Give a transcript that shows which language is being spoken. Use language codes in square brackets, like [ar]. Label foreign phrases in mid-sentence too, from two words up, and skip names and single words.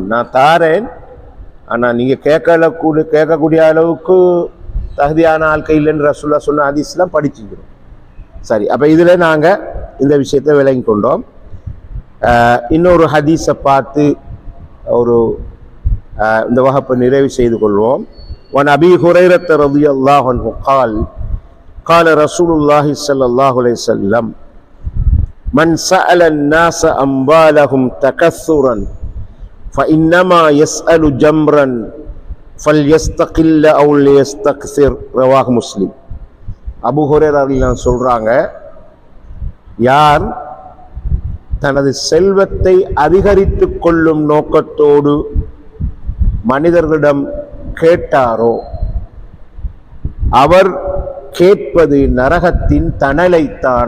[ta] நான் தாரேன், ஆனால் நீங்கள் கேட்கக்கூடிய அளவுக்கு தகுதியான ஆட்கள் இல்லைன்னு ரசூலுல்லாஹ் சொன்ன ஹதீஸ்லாம் படிச்சுக்கிறோம். சரி, அப்போ இதில் நாங்கள் இந்த விஷயத்தை விளங்கி கொண்டோம். இன்னொரு ஹதீஸை பார்த்து ஒரு இந்த வகுப்பை நிறைவு செய்து கொள்வோம். [ar] وعن أبي هريرة رضي الله عنه قال قال رسول الله صلى الله عليه وسلم من سأل الناس أموالهم تكثرا فإنما يسأل جمرا فليستقل أو ليستكثر رواه مسلم. [ta] அபூ ஹுரைரா ரலியல்லாஹு சொல்றாங்க, யார் தனது செல்வத்தை அதிகரித்து கொள்ளும் நோக்கத்தோடு மனிதர்களிடம் கேட்டாரோ அவர் கேட்பது நரகத்தின் தணலைத்தான்.